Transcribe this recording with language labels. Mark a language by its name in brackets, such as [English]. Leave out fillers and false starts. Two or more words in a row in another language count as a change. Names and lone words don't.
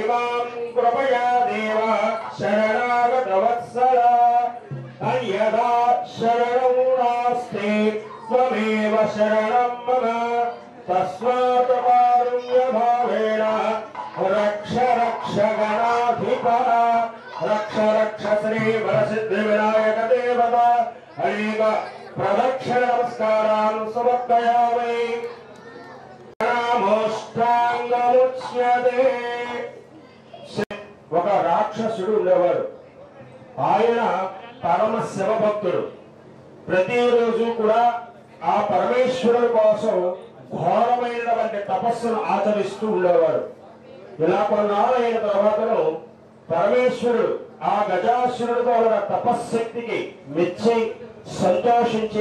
[Sanskrit] मां कृपया देव शरणागतवत्सल अन्यथा शरणं नास्ति त्वमेव शरणं मम तस्मात् कारुण्यभावेन रक्ष रक्ष गणाधिपः रक्ष रक्ष श्री वरसिद्धिविनायक देवता अनेक प्रदक्षिण नमस्कारान् समर्पयामि नमोष्टाङ्गमुच्यते [Telugu] ఒక రాక్షసుడు ఉండేవాడు ఆయన పరమ శివభక్తుడు ప్రతిరోజు కూడా ఆ పరమేశ్వరుడు కోసం ఘోరమైనటువంటి తపస్సును ఆచరిస్తూ ఉండేవాడు ఇలా కొన్నాళ్ళైన తర్వాతను పరమేశ్వరుడు ఆ గజాసురుడితో ఉన్న తపశ్శక్తికి మెచ్చి సంతోషించి